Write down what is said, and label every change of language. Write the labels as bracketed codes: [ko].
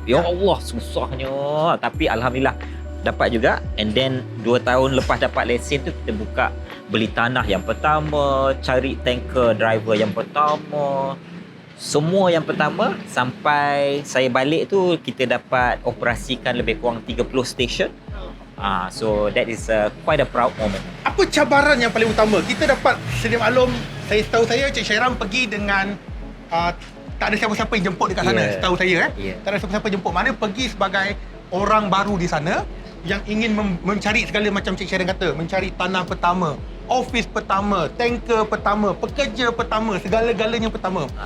[ms] Ya Allah, susahnya. Tapi alhamdulillah dapat juga. [en] And then [ms] 2 tahun lepas dapat lesen tu, kita buka beli tanah yang pertama, cari tanker driver yang pertama. Semua yang pertama sampai saya balik tu kita dapat operasikan lebih kurang 30 stesen. [en] So that is quite a proud moment. [ms] Apa cabaran yang paling utama? Kita dapat sedia maklum, setahu saya Cik Syairan pergi dengan tak ada siapa-siapa yang jemput dekat sana, setahu saya tak ada siapa-siapa jemput. Mana pergi sebagai orang baru di sana yang ingin mencari segala macam Cik Syairan kata, mencari tanah pertama, office pertama, tanker pertama, pekerja pertama, segala-galanya pertama.